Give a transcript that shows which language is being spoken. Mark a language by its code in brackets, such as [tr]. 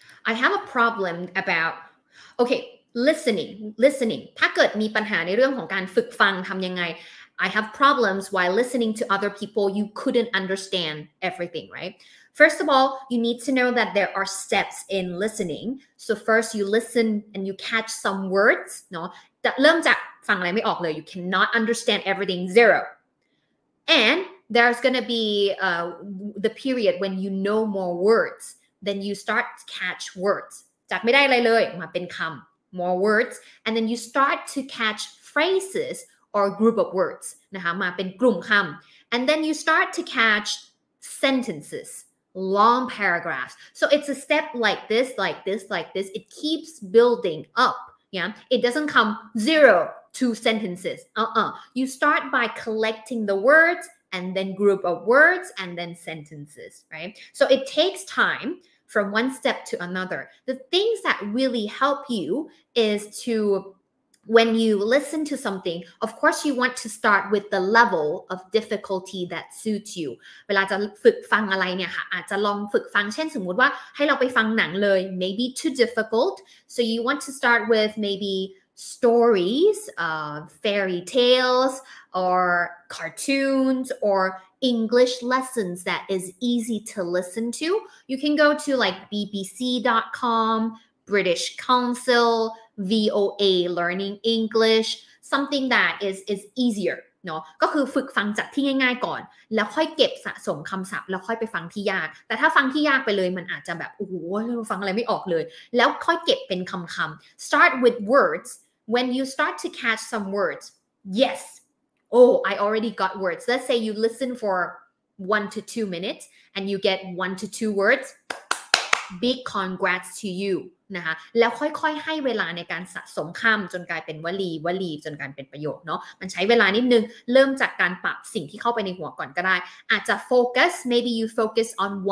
[en] I have a problem about okay listening [th] ถ้าเกิดมีปัญหาในเรื่องของการฝึกฟังทำยังไง [en] I have problems while listening to other people. You couldn't understand everything, right? First of all, you need to know that there are steps in listening. So first you listen and you catch some words [th] เนาะเริ่มจากฟังอะไรไม่ออกเลย [en] you cannot understand everything, zero. And there's going to be the period when you know more words. Then you start to catch words. [th] จากไม่ได้อะไรเลยมาเป็นคำ [en] more words. And then you start to catch phrases or group of words [th] นะคะมาเป็นกลุ่มคำ [en] And then you start to catch sentences, long paragraphs. So it's a step like this, like this, like this. It keeps building up. Yeah, it doesn't come 0 to sentences. You start by collecting the words and then group of words and then sentences, right? So it takes time from one step to another. The things that really help you is to, when you listen to something, of course you want to start with the level of difficulty that suits you. [th] เวลาจะฝึกฟังอะไรเนี่ยค่ะอาจจะลองฝึกฟังเช่นสมมุติว่าให้เราไปฟังหนังเลย [en] maybe too difficult. So you want to start with maybe stories, fairy tales, or cartoons, or English lessons that is easy to listen to. You can go to like bbc.com, British Council, VOA Learning English, something that is easier [th] เนาะก็คือฝึกฟังจากที่ง่ายๆก่อนแล้วค่อยเก็บสะสมคำศัพท์แล้วค่อยไปฟังที่ยากแต่ถ้าฟังที่ยากไปเลยมันอาจจะแบบโอ้โหฟังอะไรไม่ออกเลยแล้วค่อยเก็บเป็นคำๆ [en] start with words. When you start to catch some words, yes, oh, I already got words. Let's say you listen for 1 to 2 minutes and you get 1 to 2 words. Big congrats to you [th] นะคะแล้วค่อยๆให้เวลาในการสะสมคำจนกลายเป็นวลีจนกลายเป็นประโยคเนาะมันใช้เวลานิดนึงเริ่มจากการปรับสิ่งที่เข้าไปในหัวก่อนก็ได้อาจจะ [en] focus, maybe you focus on